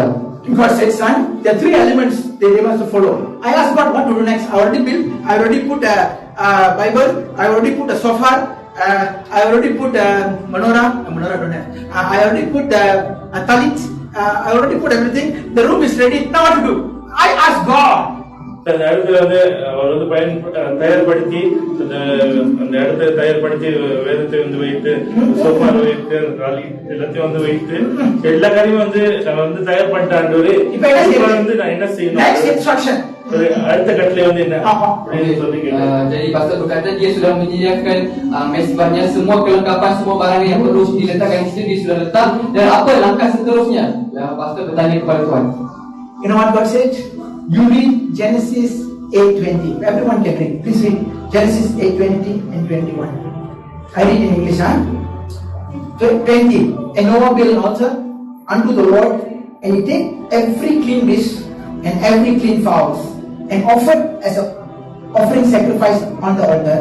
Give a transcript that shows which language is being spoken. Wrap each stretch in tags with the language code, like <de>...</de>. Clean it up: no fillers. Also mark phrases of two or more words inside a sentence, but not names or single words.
<en>God said, son, there are 3 elements they must follow. I asked God what to do next. I already put a Bible. I already put a shofar. I already put a menorah. Don't have. I already put a talit. I already put everything. The room is ready. Now what to do? I asked God.</en> <ta>அந்த இடத்துல வந்து அவர் வந்து தயார்படுத்தி அந்த இடத்தை தயார்படுத்தி வேதத்தை வந்து வைத்து சோஃபார் வைத்து எல்லாத்தையும் வந்து வைத்து எல்லா காரியமும் வந்து நம்ம வந்து தயார் பண்ணிட்டாரு. இப்ப வந்து நான் என்ன செய்யணும்? அடுத்த கட்டளை வந்து என்ன?</ta> <ms>Jadi pastor berkata dia sudah menyediakan mesbahnya, semua kelengkapan, semua barang yang perlu diletakkan di situ dia sudah letak, dan apa langkah seterusnya? Pastor bertanya kepada Tuhan.</ms> <en>You know what God said? You read Genesis 8:20. Everyone can read. Please read Genesis 8:20 and 21. I read in English, 20. And Noah built an altar unto the Lord, and he take every clean beast and every clean fowls, and offered as a offering sacrifice on the altar.</en>